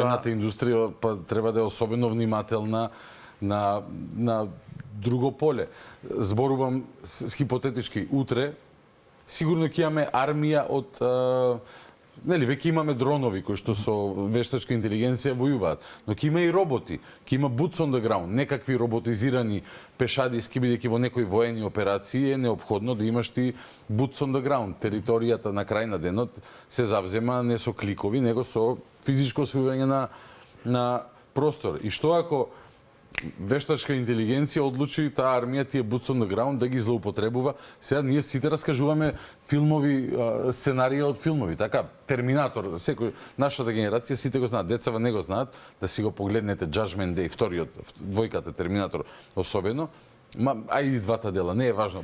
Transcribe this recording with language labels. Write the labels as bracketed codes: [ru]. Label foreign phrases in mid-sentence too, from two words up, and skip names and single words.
[mk] Воената индустрија треба да е особено внимателна на друго поле. Зборувам с хипотетички. Утре сигурно ќе имаме армија од веќе имаме дронови кои што со вештачка интелигенција војуваат, но ќе има и роботи, ќе има [en] boots on the ground, [mk] некакви роботизирани пешадиски, бидејќи во некои воени операции е неопходно да имаш ти [en] boots on the ground. [mk] Територијата на крај на денот се завзема не со кликови, него со физичко освојување на простор. И што ако вештачка интелигенција одлучи таа армија, тие [en] boots on the ground [mk] да ги злоупотребува? Сега ние сите раскажуваме филмови, сценарија од филмови, така, Терминатор, секој, нашата генерација сите го знаат, децава не го знаат, да си го погледнете Judgment Day, вториот, двојката Терминатор особено, и двата дела, не е важно.